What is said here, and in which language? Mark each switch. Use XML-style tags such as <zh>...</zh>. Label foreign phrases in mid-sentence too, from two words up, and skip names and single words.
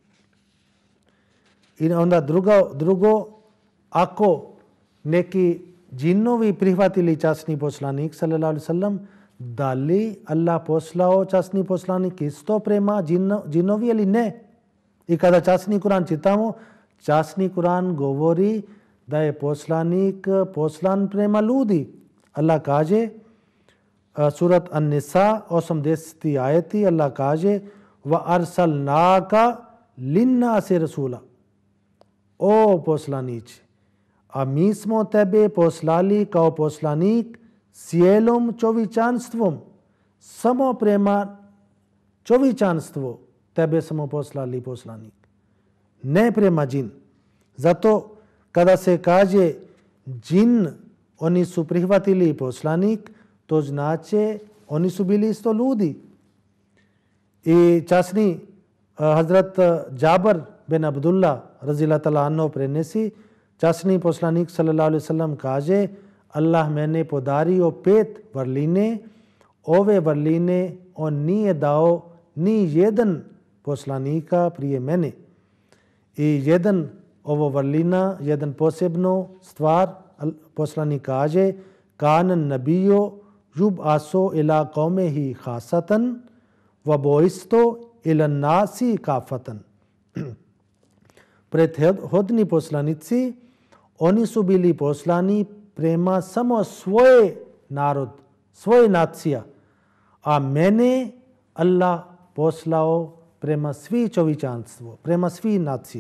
<bs>I onda drugo, ako neki džinovi prihvatili časni poslanik</bs> <ar>صلى الله عليه وسلم,</ar> <bs>da li Allah poslao časni poslanik isto prema džinovi ili ne? I kada časni Kur'an čitamo, časni Kur'an govori da je poslanik poslan prema ljudi. Allah kaže, surat An-Nisa 80. ajeti, Allah kaže</bs> <ar>وأرسلناك للناس رسولا.</ar> <bs>O poslanici, a mi smo tebe poslali kao poslanik cijelom čovječanstvom. Samo prema čovječanstvu tebe smo poslali poslanik. Ne prema džin. Zato kada se kaže džin, oni su prihvatili poslanik, to znači oni su bili isto ljudi. I časni Hazrat Džabar bin Abdullah</bs> <ar>رضي الله تعالى عنه</ar> <bs>prenesi, časni poslanik</bs> <ar>صلى الله عليه وسلم</ar> <bs>kaže, Allah mene podario 5 vrline, ove vrline on nije dao ni jedan poslanika prije mene. I ovo vrlina, jedan posebno stvar, poslanik kaže,</bs> <ar>كان النبي يبعث إلى قومه خاصة وبعثت إلى الناس كافة.</ar> <bs>Prethodni poslanici, oni su bili poslani prema samo svoj narod, svoj nacija, a mene Allah poslao prema svi čovječanstvo, prema svi nacije.</bs>